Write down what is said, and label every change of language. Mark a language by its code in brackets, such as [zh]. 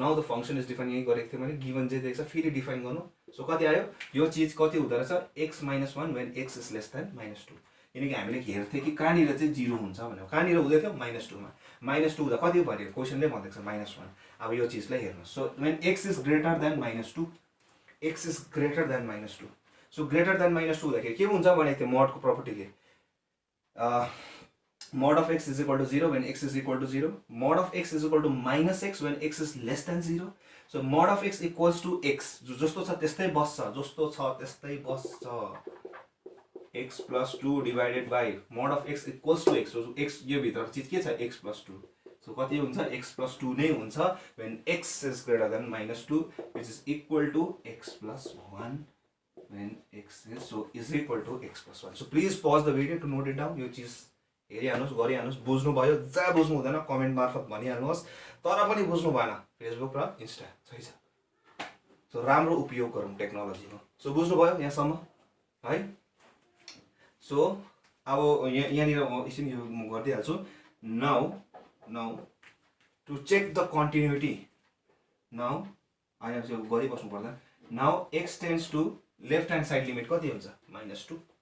[en] Now the function is define. [ne] यही गरेको थिएँ मैले. गिवन जे दिएको छ फेरि डिफाइन गर्नु. सो कति आयो यो चिज कति हुँदो रहेछ [en] x minus 1 when x is less than minus 2. [ne] किनकि हामीले हेर्थ्यौँ कि कहाँनिर चाहिँ 0 हुन्छ भनेर. कहाँनिर हुँदै थियो माइनस 2 मा. माइनस 2 हुँदा कति भयो क्वेसनले भनेको छ माइनस 1. अब यो चिजलाई हेर्नुहोस्. [en] So when x is greater than minus 2, x is greater than minus 2. [ne] So greater than minus 2 हुँदाखेरि के हुन्छ भनेको थियो मोडको प्रपर्टीले. [en] mod of x is equal to 0 when x is equal to 0. Mod of x is equal to minus x when x is less than 0. So mod of x equals to x. [ne] जस्तो छ त्यस्तै बस्छ. जस्तो छ त्यस्तै बस्छ. [en] x plus 2 divided by mod of x equals to x. [ne] So x यो भित्र चीज के छ x plus 2. [en] So कति हुन्छ x plus 2 नै हुन्छ when x is greater than minus 2 which is equal to x plus 1 when x is so is equal to x plus 1. So please pause the video to note it down. [ne] यो चीज हेरिहाल्नुहोस्, गरिहाल्नुहोस्. बुझ्नुभयो जहाँ बुझ्नु हुँदैन comment मार्फत भनिहाल्नुहोस्. तर पनि बुझ्नु भएन फेसबुक र इन्स्टा सही छ. सो राम्रो उपयोग गरौँ टेक्नोलोजीको. सो बुझ्नुभयो यहाँसम्म है. सो अब यहाँनिर म एकछिन यो गरिदिइहाल्छु. [en] Now to check the continuity. [ne] Now अहिले चाहिँ गरिबस्नु पर्दा. [en] now x tends to left hand side limit [ne] कति हुन्छ माइनस 2.